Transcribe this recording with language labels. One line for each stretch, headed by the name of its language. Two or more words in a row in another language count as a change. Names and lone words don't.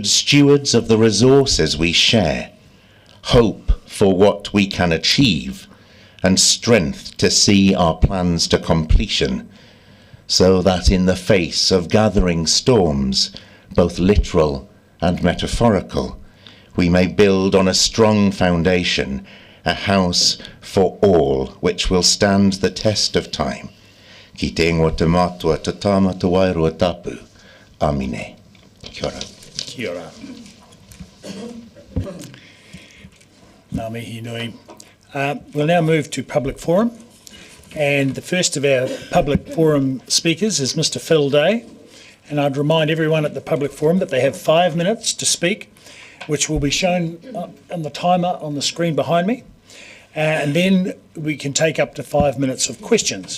English: stewards of the resources we share, hope for what we can achieve, and strength to see our plans to completion, so that in the face of gathering storms, both literal and metaphorical, we may build on a strong foundation, a house for all, which will stand the test of time.
Māori: Ki te ingoa te mātua, te tāma te wairua tapu. Amine. Kia ora. Kia ora. Ngā mihi nui.
English: We'll now move to public forum. And the first of our public forum speakers is Mr. Phil Day. And I'd remind everyone at the public forum that they have 5 minutes to speak, which will be shown on the timer on the screen behind me. And then we can take up to 5 minutes of questions.